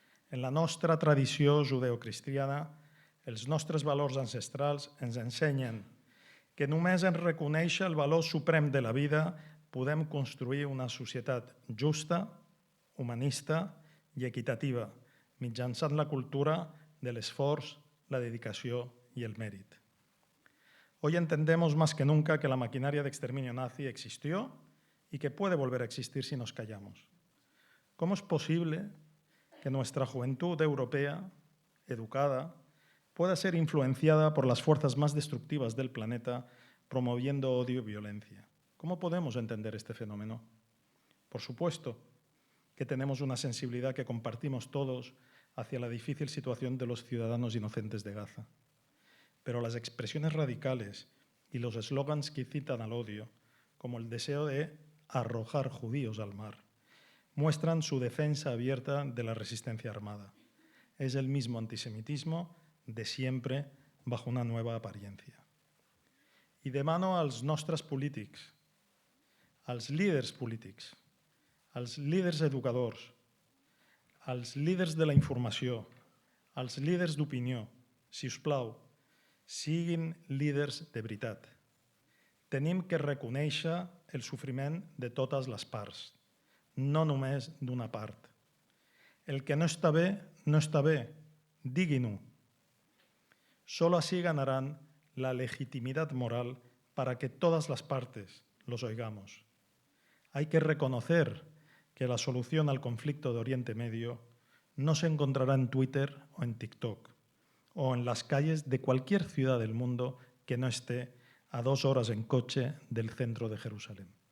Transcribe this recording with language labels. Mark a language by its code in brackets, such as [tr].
[ca] En la nostra tradició judeocristiana, els nostres valors ancestrals ens ensenyen que només en reconèixer el valor suprem de la vida podem construir una societat justa, humanista i equitativa, mitjançant la cultura de l'esforç, la dedicació i el mèrit. [es] Hoy entendemos más que nunca que la maquinaria de exterminio nazi existió y que puede volver a existir si nos callamos. ¿Cómo es posible que nuestra juventud europea, educada, pueda ser influenciada por las fuerzas más destructivas del planeta, promoviendo odio y violencia? ¿Cómo podemos entender este fenómeno? Por supuesto que tenemos una sensibilidad que compartimos todos hacia la difícil situación de los ciudadanos inocentes de Gaza. Pero las expresiones radicales y los eslogans que incitan al odio, como el deseo de arrojar judíos al mar, muestran su defensa abierta de la resistencia armada. Es el mismo antisemitismo de siempre bajo una nueva apariencia. [ca] I demano als nostres polítics, als líders polítics, als líders educadors, als líders de la informació, als líders d'opinió, si us plau, siguin líders de veritat. Tenim que reconèixer el sofriment de totes les parts, no només d'una part. El que no està bé, diguin-ho. [es] Solo así ganarán la legitimidad moral para que todas las partes los oigamos. Hay que reconocer que la solución al conflicto de Oriente Medio no se encontrará en Twitter o en TikTok o en las calles de cualquier ciudad del mundo que no esté a 2 horas en coche del centro de Jerusalén.